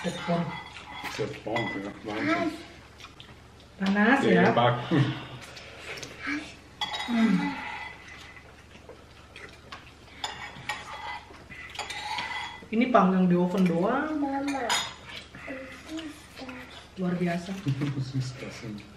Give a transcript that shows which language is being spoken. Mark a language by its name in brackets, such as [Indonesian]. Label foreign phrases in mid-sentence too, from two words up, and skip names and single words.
[Indonesian] Wah, [German] Sehr warm, ja. Wahnsinn. [Indonesian] panas [German] Der [Indonesian] ya. [German] Backen. [Indonesian] Ini panggang di oven doang, Mama. luar biasa. [German] Was ist das denn?